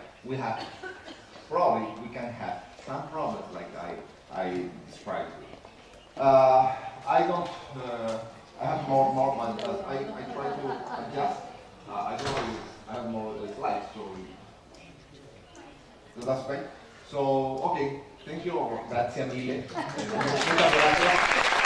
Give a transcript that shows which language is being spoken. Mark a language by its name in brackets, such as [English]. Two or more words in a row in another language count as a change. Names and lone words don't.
[English] We can have some problems like I described. I don't. I have more, but I try to adjust. I don't know if I have more slides, so that's right. So, okay, thank you. [Italian] Grazie mille. [Spanish] Muchas gracias.